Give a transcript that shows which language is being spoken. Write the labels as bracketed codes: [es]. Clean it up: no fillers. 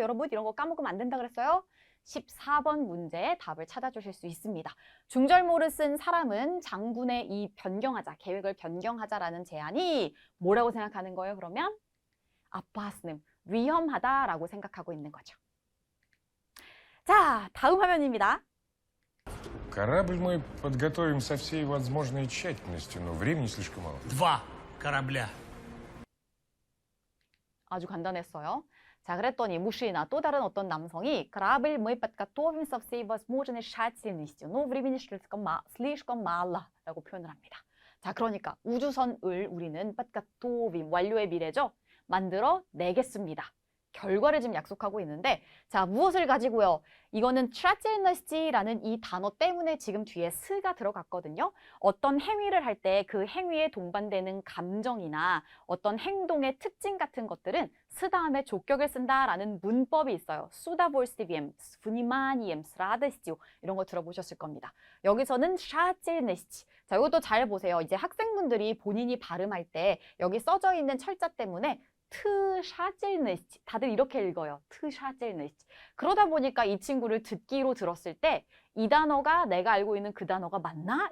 [ko] 여러분 이런 거 까먹으면 안 된다 그랬어요? 14번 문제의 답을 찾아주실 수 있습니다. 중절모를 쓴 사람은 장군의 이 변경하자, 계획을 변경하자라는 제안이 뭐라고 생각하는 거예요? 그러면 아빠스는 위험하다라고 생각하고 있는 거죠. 자, 다음 화면입니다. [ru] Корабль мы подготовим со всей возможной тщательностью, но времени слишком мало. 2 корабля. [ko] 아주 간단했어요. 자, 그랬더니 무시나 또 다른 어떤 남성이 [ru] корабль мы подготовим со всей возможной тщательностью, но времени слишком мало [ko] 라고 표현을 합니다. 자, 그러니까 우주선을 우리는 подготовим, 완료의 미래죠. 만들어 내겠습니다. 결과를 지금 약속하고 있는데 자, 무엇을 가지고요? 이거는 tщательност이라는 이 단어 때문에 지금 뒤에 스가 들어갔거든요. 어떤 행위를 할 때 그 행위에 동반되는 감정이나 어떤 행동의 특징 같은 것들은 스 다음에 족격을 쓴다라는 문법이 있어요. [ru] с удовольствием, с вниманием, с радостью [ko] 이런 거 들어보셨을 겁니다. 여기서는 tщательность. 자, 이것도 잘 보세요. 이제 학생분들이 본인이 발음할 때 여기 써져 있는 철자 때문에 tщательность 다들 이렇게 읽어요. [ru] tщательность. [ko] 그러다 보니까 이 친구를 듣기로 들었을 때 이 단어가 내가 알고 있는 그 단어가 맞나?